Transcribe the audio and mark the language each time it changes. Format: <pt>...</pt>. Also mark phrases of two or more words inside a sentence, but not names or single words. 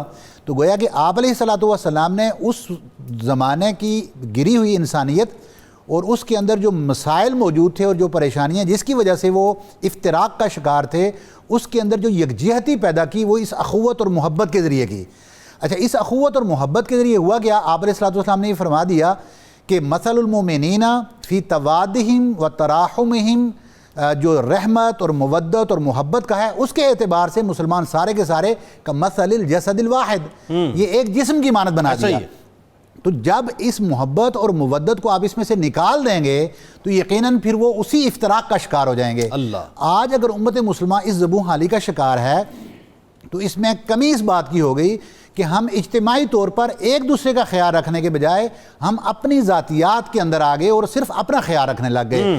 <ur>تو گویا کہ آپ</ur> <ar>علیہ الصلوۃ والسلام</ar> <ur>نے اس زمانے کی گری ہوئی انسانیت اور اس کے اندر جو مسائل موجود تھے اور جو پریشانیاں جس کی وجہ سے وہ افتراق کا شکار تھے، اس کے اندر جو یکجہتی پیدا کی وہ اس اخوت اور محبت کے ذریعے کی. اچھا، اس اخوت اور محبت کے ذریعے ہوا کیا؟ آپ</ur> <ar>علیہ الصلوۃ والسلام</ar> <ur>نے یہ فرما دیا کہ</ur> <ar>مثل المؤمنین فی توادہم و تراحمہم،</ar> <ur>جو رحمت اور مودت اور محبت کا ہے اس کے اعتبار سے مسلمان سارے کے سارے</ur> <ar>کمثل الجسد الواحد،</ar> <ur>یہ ایک جسم کی مانند بنا دیا. تو جب اس محبت اور مودت کو آپ اس میں سے نکال دیں گے تو یقیناً پھر وہ اسی افتراق کا شکار ہو جائیں گے. آج اگر امت مسلمہ اس زبوں حالی کا شکار ہے تو اس میں کمی اس بات کی ہو گئی کہ ہم اجتماعی طور پر ایک دوسرے کا خیال رکھنے کے بجائے ہم اپنی ذاتیات کے اندر آگے اور صرف اپنا خیال رکھنے لگ گئے.</ur>